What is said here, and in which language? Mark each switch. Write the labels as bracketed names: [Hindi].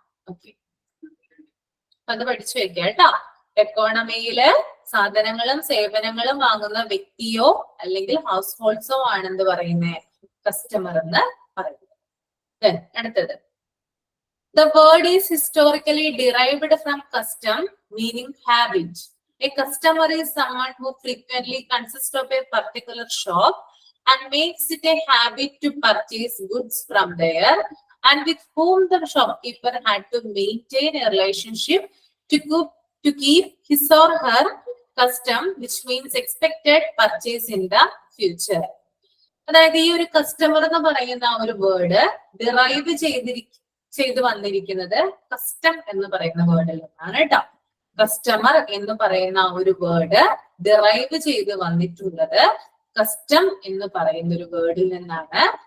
[Malayalam] Okay, അത് പഠിച്ചു വെക്കുക കേട്ടോ. എക്കോണമിയില് സാധനങ്ങളും സേവനങ്ങളും വാങ്ങുന്ന വ്യക്തിയോ അല്ലെങ്കിൽ ഹൗസ് ഹോൾഡ്സോ ആണെന്ന് പറയുന്നത് കസ്റ്റമർ എന്ന് പറയുന്നത്. അടുത്തത് [English] the word is historically derived from custom, meaning habit. A customer is someone who frequently consists of a particular shop and makes it a habit to purchase goods from there, and with whom the shopkeeper had to maintain a relationship to keep his or her custom, which means expected purchase in the future. [Malayalam] അതായത് ഈ ഒരു customer എന്ന് പറയുന്ന ആ ഒരു word derive ചെയ്ത് വന്നിരിക്കുന്നത് custom എന്ന് പറയുന്ന വേർഡിൽ നിന്നാണ് കേട്ടോ. കസ്റ്റമർ എന്ന് പറയുന്ന ആ ഒരു വേർഡ് ഡിറൈവ് ചെയ്ത് വന്നിട്ടുള്ളത് കസ്റ്റം എന്ന് പറയുന്ന ഒരു വേർഡിൽ നിന്നാണ്.